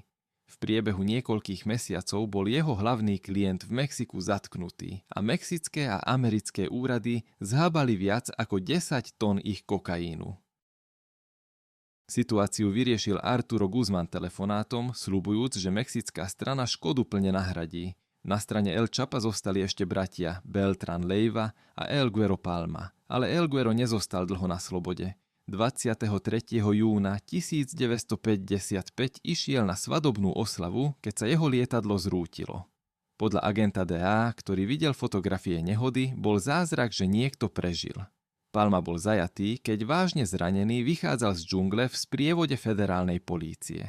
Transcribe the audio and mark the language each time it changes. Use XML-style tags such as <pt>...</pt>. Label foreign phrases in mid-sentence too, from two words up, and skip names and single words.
<sk>V priebehu niekoľkých mesiacov bol jeho hlavný klient v Mexiku zatknutý a mexické a americké úrady zhábali viac ako 10 tón ich kokainu. Situáciu vyriešil Arturo Guzmán telefonátom, sľubujúc, že mexická strana škodu plne nahradí. Na strane El Chapa zostali ešte bratia Beltrán Leiva a El Güero Palma, ale El Güero nezostal dlho na slobode. 23. júna 1955 išiel na svadobnú oslavu, keď sa jeho lietadlo zrútilo. Podľa agenta DEA, ktorý videl fotografie nehody, bol zázrak, že niekto prežil. Palma bol zajatý, keď vážne zranený vychádzal z džungle v sprievode federálnej polície.</sk>